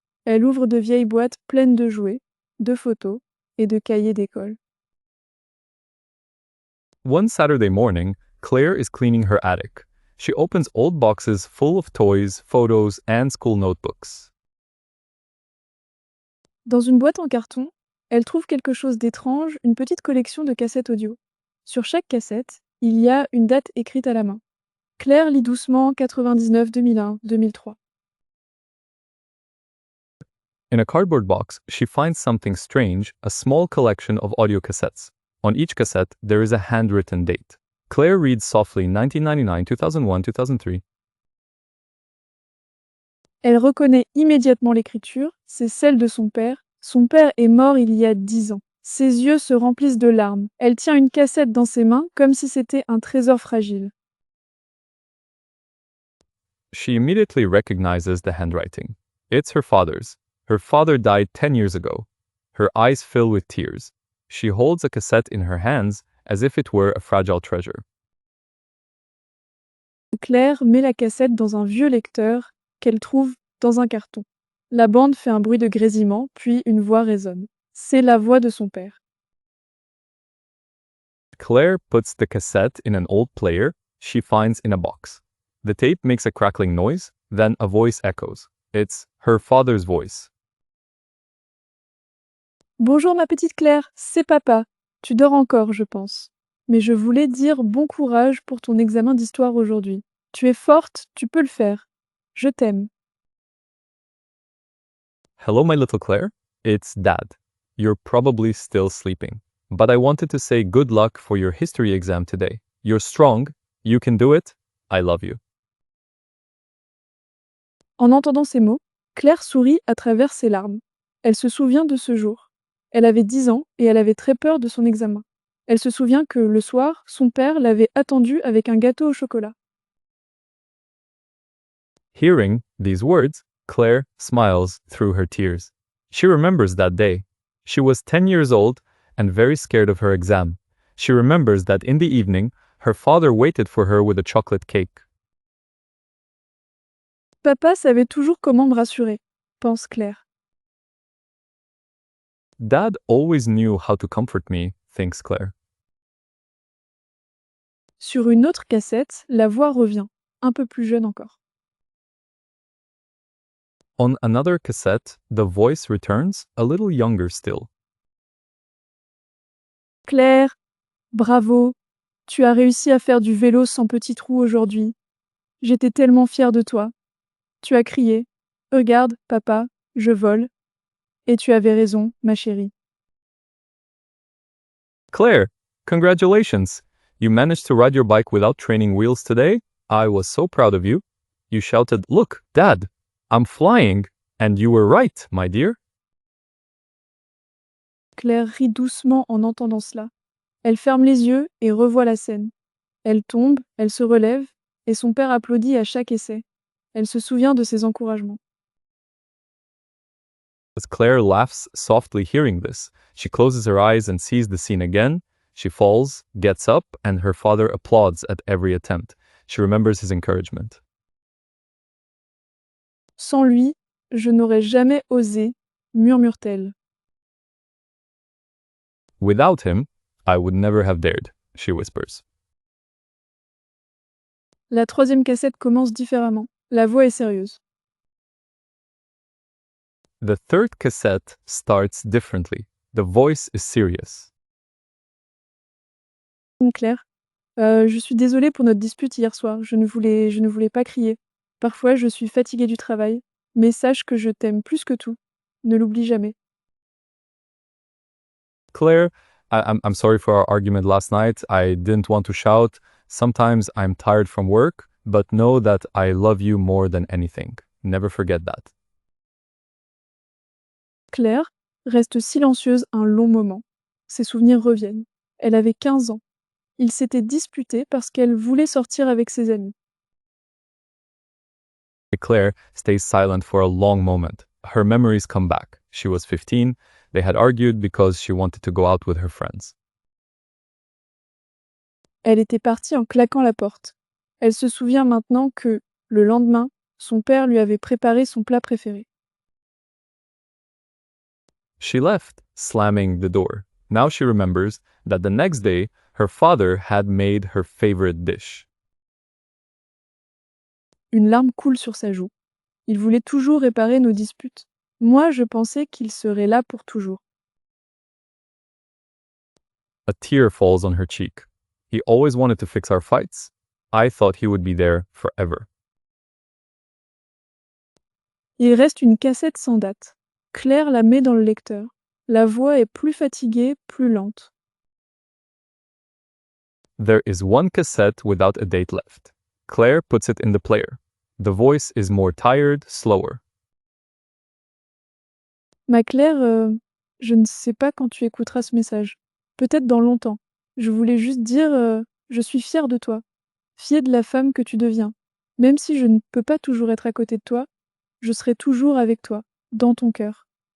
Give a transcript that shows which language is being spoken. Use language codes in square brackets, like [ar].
[fr] Elle ouvre de vieilles boîtes pleines de jouets, de photos et de cahiers d'école. [en] One Saturday morning, Claire is cleaning her attic. She opens old boxes full of toys, photos, and school notebooks. [fr] Dans une boîte en carton, elle trouve quelque chose d'étrange, une petite collection de cassettes audio. Sur chaque cassette, il y a une date écrite à la main. Claire lit doucement 99, 2001, 2003. [en] In a cardboard box, she finds something strange, a small collection of audio cassettes. On each cassette, there is a handwritten date. Claire reads softly 1999, 2001, 2003. [fr] Elle reconnaît immédiatement l'écriture, c'est celle de son père. Son père est mort il y a 10 ans. Ses yeux se remplissent de larmes. Elle tient une cassette dans ses mains comme si c'était un trésor fragile. [en] She immediately recognizes the handwriting. It's her father's. Her father died 10 years ago. Her eyes fill with tears. She holds a cassette in her hands as if it were a fragile treasure. [fr] Claire met la cassette dans un vieux lecteur qu'elle trouve dans un carton. La bande fait un bruit de grésillement, puis une voix résonne. C'est la voix de son père. [en] Claire puts the cassette in an old player she finds in a box. The tape makes a crackling noise, then a voice echoes. It's her father's voice. [fr] Bonjour ma petite Claire, c'est papa. Tu dors encore, je pense. Mais je voulais dire bon courage pour ton examen d'histoire aujourd'hui. Tu es forte, tu peux le faire. Je t'aime. [en] Hello, my little Claire. It's Dad. You're probably still sleeping. But I wanted to say good luck for your history exam today. You're strong. You can do it. I love you. [fr] En entendant ces mots, Claire sourit à travers ses larmes. Elle se souvient de ce jour. Elle avait 10 ans et elle avait très peur de son examen. Elle se souvient que, le soir, son père l'avait attendue avec un gâteau au chocolat. [en] Hearing these words, Claire smiles through her tears. She remembers that day. She was 10 years old and very scared of her exam. She remembers that in the evening, her father waited for her with a chocolate cake. [fr] Papa savait toujours comment me rassurer, pense Claire. [en] Dad always knew how to comfort me, thinks Claire. [fr] Sur une autre cassette, la voix revient, un peu plus jeune encore. [en] On another cassette, the voice returns, a little younger still. [fr] Claire, bravo, tu as réussi à faire du vélo sans petit trou aujourd'hui. J'étais tellement fière de toi. Tu as crié, regarde, papa, je vole. Et tu avais raison, ma chérie. [en] Claire, congratulations! You managed to ride your bike without training wheels today? I was so proud of you. You shouted, "Look, Dad, I'm flying!" And you were right, my dear. [fr] Claire rit doucement en entendant cela. Elle ferme les yeux et revoit la scène. Elle tombe, elle se relève, et son père applaudit à chaque essai. Elle se souvient de ses encouragements. [en] As Claire laughs softly hearing this, she closes her eyes and sees the scene again. She falls, gets up, and her father applauds at every attempt. She remembers his encouragement. [fr] Sans lui, je n'aurais jamais osé, murmure-t-elle. [en] Without him, I would never have dared, she whispers. [fr] La troisième cassette commence différemment. La voix est sérieuse. [en] The third cassette starts differently. The voice is serious. [fr] Claire, je suis désolée pour notre dispute hier soir. Je ne voulais pas crier. Parfois, je suis fatiguée du travail. Mais sache que je t'aime plus que tout. Ne l'oublie jamais. [en] Claire, I'm sorry for our argument last night. I didn't want to shout. Sometimes I'm tired from work, but know that I love you more than anything. Never forget that. [fr] Claire reste silencieuse un long moment. Ses souvenirs reviennent. Elle avait 15 ans. Ils s'étaient disputés parce qu'elle voulait sortir avec ses amis. [en] Claire stays silent for a long moment. Her memories come back. She was 15. They had argued because she wanted to go out with her friends. [fr] Elle était partie en claquant la porte. Elle se souvient maintenant que, le lendemain, son père lui avait préparé son plat préféré. [en] She left, slamming the door. Now she remembers that the next day, her father had made her favorite dish. [fr] Une larme coule sur sa joue. Il voulait toujours réparer nos disputes. Moi, je pensais qu'il serait là pour toujours. [en] A tear falls on her cheek. He always wanted to fix our fights. I thought he would be there forever. [fr] Il reste une cassette sans date. Claire la met dans le lecteur. La voix est plus fatiguée, plus lente. [en] There is one cassette without a date left. Claire puts it in the player. The voice is more tired, slower. [fr] Ma Claire, je ne sais pas quand tu écouteras ce message. Peut-être dans longtemps. Je voulais juste dire, je suis fière de toi. Fière de la femme que tu deviens. Même si je ne peux pas toujours être à côté de toi, je serai toujours avec toi, dans ton cœur.